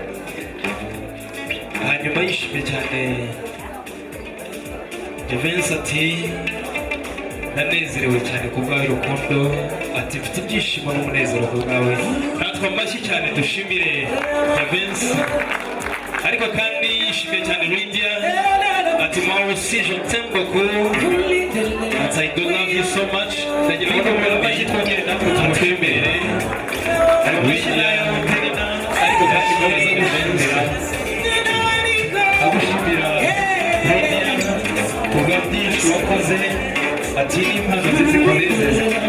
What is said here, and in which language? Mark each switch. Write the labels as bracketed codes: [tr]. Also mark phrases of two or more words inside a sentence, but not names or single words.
[rw] hanyuma yishimye cyane Jivency ati ndanezerewe cyane ku bwawe rukundo ati mfite ibyishimo n'umunezero ku bwawe natwe amashyi cyane dushimire Jivency ariko kandi yishimiye cyane Lydia ati [fr] moi aussi je t'aime beaucoup [rw] ati [en] I do love you so much [rw] ndagira ngo amashyi twongere natwe tumutwemerere Lydia ariko kandi komeza gushimira agushimira Lydia ku bwa byinshi wakoze ati n'impano zizikunezeza